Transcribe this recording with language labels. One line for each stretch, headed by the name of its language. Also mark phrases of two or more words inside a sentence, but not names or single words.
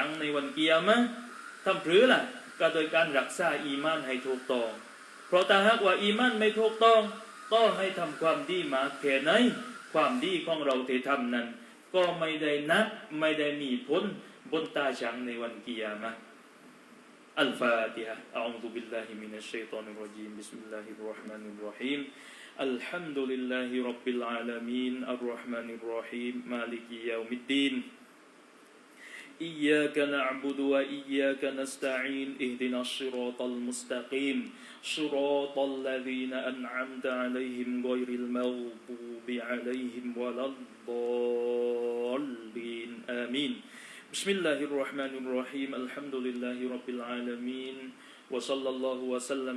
Thai: งในวันกิยามะห์ทำหรือละก็โดยการรักษาอีมานให้ถูกต้องเพราะถ้าหากว่าอีมานไม่ถูกต้องก็ให้ทำความดีมาแค่ไหนความดีของเราที่ทำนั้นก็ไม่ได้นักไม่ได้มีผลบนตาฉังในวันกิยามะห์อัลฟาติฮะ
Arabic: أعوذ بالله من الشيطان الرجيم بسم الله الرحمن الرحيم الحمد لله رب العالمين الرحمن الرحيم مالك يوم الدين إياك نعبد وإياك نستعين اهدنا الصراط المستقيم صراط الذين أنعمت عليهم غير المغضوب عليهم ولا الضالين آمين بسم الله الرحمن الرحيم الحمد لله رب العالمين وصلى الله وسلم